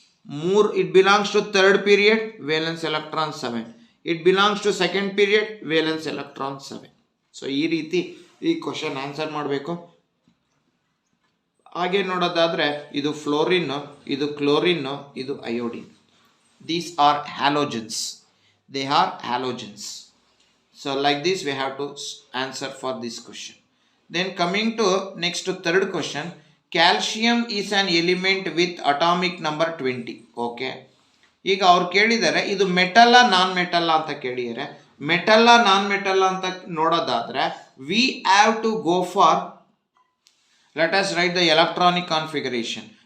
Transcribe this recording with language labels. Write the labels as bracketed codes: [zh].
[en] 3 it belongs to 3rd period, valence electron 7. It belongs to 2nd period, valence electron 7. [kn] So ಈ ರೀತಿ ಈ question answer ಮಾಡಬೇಕು. ಹಾಗೆ ನೋಡೋದಾದರೆ ಇದು ಫ್ಲೋರಿನ್, ಇದು ಕ್ಲೋರಿನ್, ಇದು iodine. [en] These are halogens. They are halogens. So like this we have to answer for this question. Then coming to next to third question, calcium is an element with atomic number 20. Okay. [kn] ಈಗ ಅವ್ರು ಕೇಳಿದ್ದಾರೆ ಇದು ಮೆಟಲ್ಲ ನಾನ್ ಮೆಟಲ್ಲ ಅಂತ ಕೇಳಿದ್ದಾರೆ. ಮೆಟಲ್ಲ ನಾನ್ ಮೆಟಲ್ಲ ಅಂತ ನೋಡೋದಾದ್ರೆ [en] we have to go for, let us write the electronic configuration.